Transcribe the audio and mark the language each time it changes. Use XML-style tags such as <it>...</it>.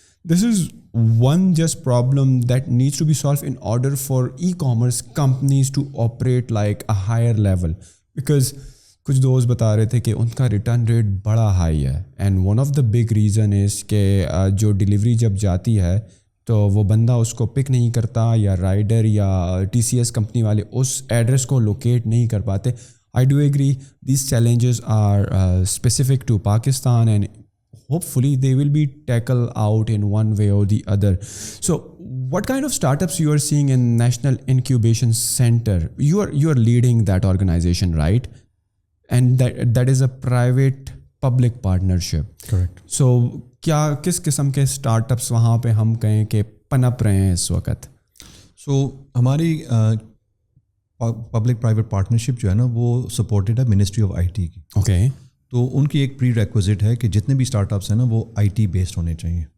<en>This is one just problem that needs to be solve in order for e commerce companies to operate like a higher level.</en> <ur>Because کچھ دوست بتا رہے تھے کہ ان کا return rate بڑا high ہے,</ur> <en>and one of the big reason is</en> <ur>کہ جو ڈیلیوری جب جاتی ہے تو وہ بندہ اس کو پک نہیں کرتا, یا رائڈر یا TCS کمپنی والے اس ایڈریس کو لوکیٹ نہیں کر پاتے.</ur> <en>I do agree these challenges are specific to Pakistan, and hopefully they will be tackled out in one way or the other. So what kind of startups you are seeing in National Incubation Center? You are leading that organization, right? And that is a private public partnership. Correct.</en> <ur>So کیا کس قسم کے start ups وہاں پہ ہم کہیں کہ پنپ رہے ہیں اس وقت؟ سو ہماری پبلک پرائیویٹ پارٹنرشپ جو ہے نا وہ سپورٹڈ ہے منسٹری آف IT کی. اوکے. تو ان کی ایک پری ریکوزٹ ہے کہ جتنے بھی اسٹارٹ اپس ہیں نا وہ IT بیسڈ ہونے چاہیے.</ur>